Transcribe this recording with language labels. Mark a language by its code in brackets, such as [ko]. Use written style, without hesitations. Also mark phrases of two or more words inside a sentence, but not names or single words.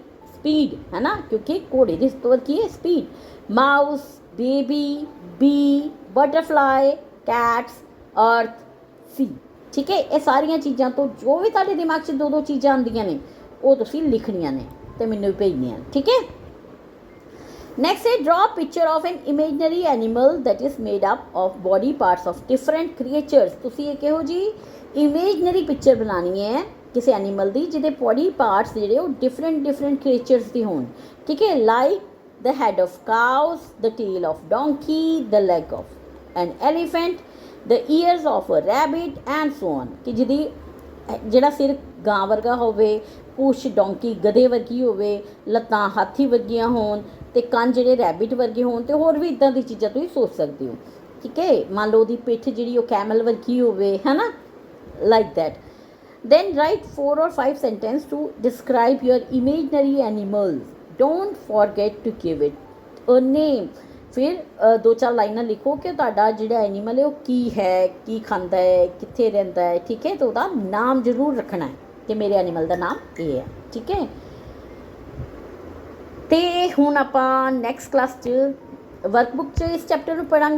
[pa] ਸਪੀਡ, ਹੈ ਨਾ, ਕਿਉਂਕਿ ਘੋੜੇ ਦੀ ਤੋਂ ਕੀ ਹੈ? ਸਪੀਡ। [en] mouse, baby, bee, butterfly, cats, earth, sea, [pa] ਠੀਕ ਹੈ। ਇਹ ਸਾਰੀਆਂ ਚੀਜ਼ਾਂ ਤੋਂ ਜੋ ਵੀ ਤੁਹਾਡੇ ਦਿਮਾਗ 'ਚ ਦੋ ਦੋ ਚੀਜ਼ਾਂ ਆਉਂਦੀਆਂ ਨੇ ਉਹ ਤੁਸੀਂ ਲਿਖਣੀਆਂ ਨੇ ਅਤੇ ਮੈਨੂੰ ਭੇਜਣੀਆਂ, ਠੀਕ ਹੈ। [en] Next है draw picture of an imaginary animal that is made up of body parts of different creatures। [pa] ਤੁਸੀਂ ਇਹ ਕਿਹੋ ਜੀ [en] imaginary picture [pa] ਬਣਾਉਣੀ ਹੈ ਕਿਸੇ ਐਨੀਮਲ ਦੀ ਜਿਹਦੇ [en] body parts [pa] ਜਿਹੜੇ ਉਹ [en] different creatures [pa] ਦੀ ਹੋਣ, ਠੀਕ ਹੈ। [en] ਲਾਈਕ the head of cows, the tail of donkey, the leg of an elephant, the ears of a rabbit and so on। [pa] ਕਿ ਜਿਹਦੀ ਜਿਹੜਾ ਸਿਰ ਗਾਂ ਵਰਗਾ ਹੋਵੇ, ਪੂਛ ਡੋਂਕੀ ਗਧੇ ਵਰਗੀ ਹੋਵੇ, ਲੱਤਾਂ ਹਾਥੀ ਵਰਗੀਆਂ ਹੋਣ ਅਤੇ ਕੰਨ ਜਿਹੜੇ ਰੈਬਿਟ ਵਰਗੇ ਹੋਣ ਅਤੇ ਹੋਰ ਵੀ ਇੱਦਾਂ ਦੀ ਚੀਜ਼ਾਂ ਤੁਸੀਂ ਸੋਚ ਸਕਦੇ ਹੋ, ਠੀਕ ਹੈ। ਮੰਨ ਲਓ ਉਹਦੀ ਪਿੱਠ ਜਿਹੜੀ ਉਹ ਕੈਮਲ ਵਰਗੀ ਹੋਵੇ, ਹੈ ਨਾ, [en] like that. then write 4 or 5 sentences to describe your imaginary animals। don't forget to give it a name। [pa] ਫਿਰ 2-4 ਲਾਈਨਾਂ ਲਿਖੋ ਕਿ ਤੁਹਾਡਾ ਜਿਹੜਾ ਐਨੀਮਲ ਹੈ ਉਹ ਕੀ ਹੈ, ਕੀ ਖਾਂਦਾ ਹੈ, ਕਿੱਥੇ ਰਹਿੰਦਾ ਹੈ, ਠੀਕ ਹੈ, ਅਤੇ ਉਹਦਾ ਨਾਮ ਜ਼ਰੂਰ ਰੱਖਣਾ ਹੈ ਕਿ ਮੇਰੇ ਐਨੀਮਲ ਦਾ ਨਾਮ ਇਹ ਹੈ, ਠੀਕ ਹੈ। ਅਤੇ ਹੁਣ ਆਪਾਂ [en] next class [pa] 'ਚ ਵਰਕਬੁੱਕ 'ਚ ਇਸ ਚੈਪਟਰ ਨੂੰ ਪੜ੍ਹਾਂਗੇ।